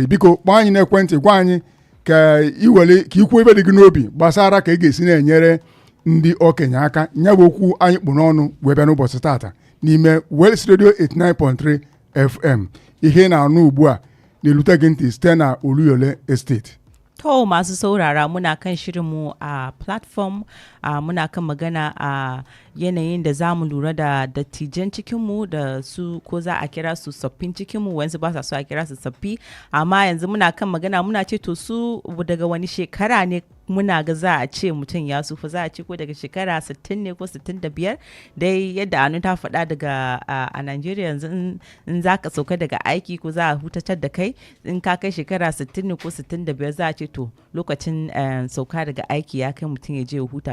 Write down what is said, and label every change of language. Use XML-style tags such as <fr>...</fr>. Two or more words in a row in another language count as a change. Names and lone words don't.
<ig>Biko kpọọ anyị n'ekwentị gwa anyị ka ikwu ebe dị gị n'obi gbasara ka ị ga-esi na-enyere ndị okenye aka. Nya bụ okwu anyị kpụ n'ọnụ wee bịa n'ụbọchị tata n'ime Wellsradio 89.3 FM. Ihe na-anụ ugbu a na-elute gị ntị site na Oluyole Estate.</ig> <ha>To masu saurara muna kan shirinmu a platform, muna kan magana a yanayin da za mu lura da dattijan cikinmu da su ko za a kira su saffin cikinmu, wanzu ba sa so a kira su saffi, amma yanzu muna kan magana muna ce to su daga wani shekara ne muna ga za a ce mutum ya sufa, za a ce ko daga shekara 60 ne ko 65 dai yadda Anu ta faɗa daga a Najeriya yanzu in za ka sauka daga aiki ko za a hutatar da kai in ka kai shekara 60 ne ko 65 za a ce to lokacin sauka daga aiki ya kai mutum ya je ya huta.</ha>